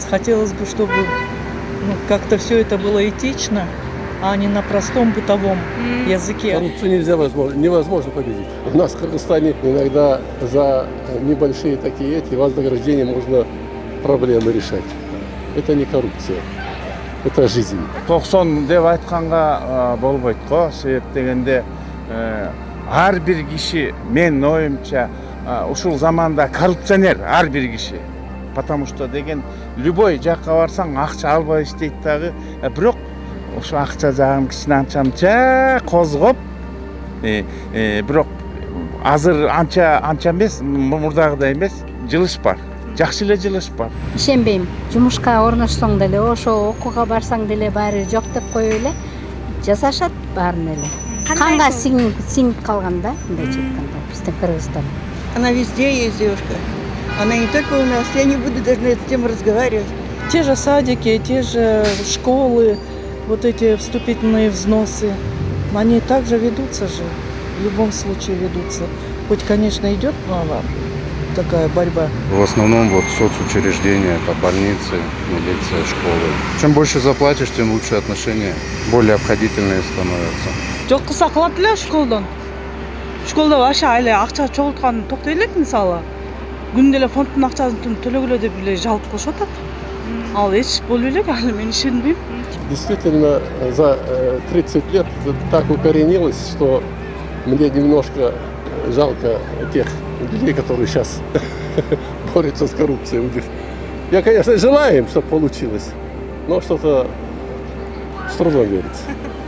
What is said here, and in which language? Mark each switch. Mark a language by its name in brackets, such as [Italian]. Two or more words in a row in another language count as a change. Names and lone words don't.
[Russian] Хотелось бы, чтобы как-то все это было этично, а не на простом бытовом языке. Коррупцию невозможно победить. У нас в Кыргызстане иногда за небольшие такие вознаграждения можно проблемы решать. Это не коррупция, это жизнь. [Kyrgyz] 90 деп айтканга болбойт го. Себеп дегенде ар бир киши, менин оюмча, ушул заманда коррупционер ар бир киши. [Russian] Потому что [Kyrgyz] деген любой жакка барсаң акча албай иштейт дагы, бирок ошо акча жагын кичине анча козгоп, бирок азыр анча эмес, мурдагыдай эмес, жылыш бар. Жакшы эле жылыш бар. Ишенбейм. Жумушка орношсоң деле, ошо окууга барсаң деле баары жок деп коюп эле жасашат баарын эле. Канга сиңип калган да, мындайча айтканда, биздин Кыргызстан. [Russian] Она везде есть, девушка. Она не только у нас. Я не буду даже на эту тему разговаривать. Те же садики, те же школы, вот эти вступительные взносы, они также ведутся же, в любом случае ведутся. Хоть, конечно, идет такая борьба. В основном соцучреждения, это больницы, милиция, школы. Чем больше заплатишь, тем лучше отношения, более обходительные становятся. [Kyrgyz] Жок кылса кылат эле школдон. Школда аша эле акча чогултканын токтой элек, мисалы. Күндө эле фонддун акчасын төлөгүлө деп эле жалоп кылышып атат. Ал эч болбой элек, аны мен ишенбейм. [Russian] Действительно, за 30 лет так укоренилось, что мне немножко жалко тех людей, которые сейчас борются с коррупцией. Я, конечно, желаю им, чтобы получилось, но что-то с трудом верится.